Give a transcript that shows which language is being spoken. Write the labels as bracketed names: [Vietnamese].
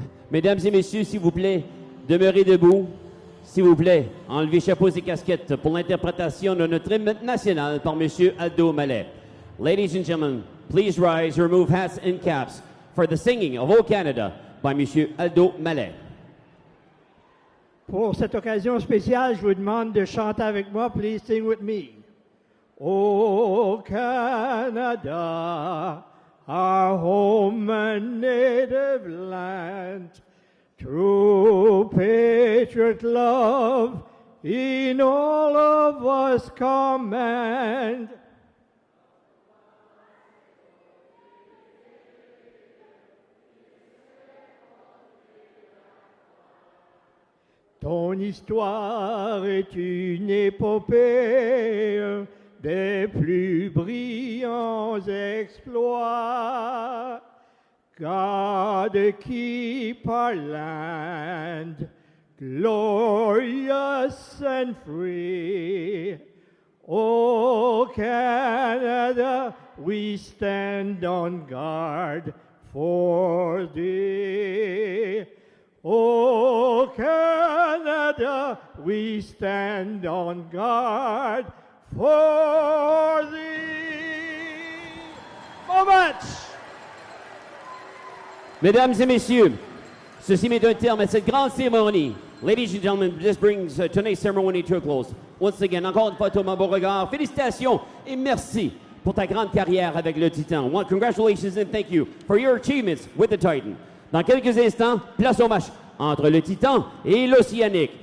[French] Mesdames et messieurs, s'il vous plaît, demeurez debout. S'il vous plaît, enlevez chapeaux et casquettes pour l'interprétation de notre hymne national par M. Aldo Mallet. [English] Ladies and gentlemen, please rise, remove hats and caps for the singing of O Canada by M. Aldo Mallet. [French] Pour cette occasion spéciale, je vous demande de chanter avec moi. [English] Please sing with me. O Canada, our home and native land, true patriot love in all of us command. [French] Ton histoire est une épopée des plus brillants exploits. [English] God keep our land glorious and free. O Canada, we stand on guard for thee. O Canada, we stand on guard for thee. Moments! [French] Mesdames et messieurs, ceci met un terme à cette grande cérémonie. [English] Ladies and gentlemen, this brings tonight's ceremony to a close. Once again, [French] encore une fois, Thomas Beauregard, félicitations et merci pour ta grande carrière avec le Titan. [English] Well, congratulations and thank you for your achievements with the Titan. [French] Dans quelques instants, place au match entre le Titan et l'Océanique.